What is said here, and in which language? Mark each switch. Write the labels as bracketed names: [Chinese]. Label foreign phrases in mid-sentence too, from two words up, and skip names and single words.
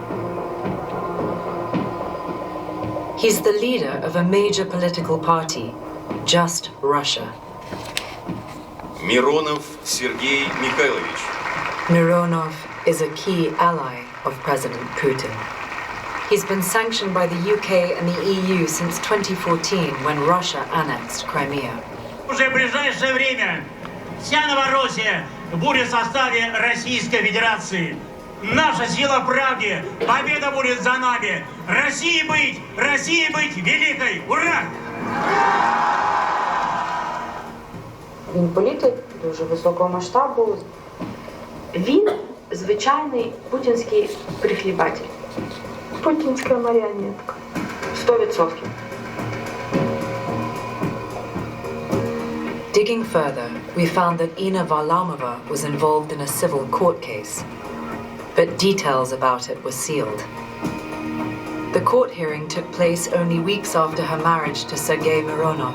[English] He's the leader of a major political party, Just Russia. Mironov Sergei Mikhailovich. Mironov is a key ally of President Putin. He's been sanctioned by the UK and the EU since 2014, when Russia annexed Crimea. [Russian] Уже в ближайшее время вся Новороссия будет в составе Российской Федерации. Наша сила в правде, победа будет за нами. России быть великой! Ура! [Ukrainian] Він політик дуже високого масштабу. Він звичайний путінський прихлібатель. Путінська маріонетка. 100%. [English] Digging further, we found that Inna Varlamova was involved in a civil court case, but details about it were sealed. The court hearing took place only weeks after her marriage to Sergei Mironov.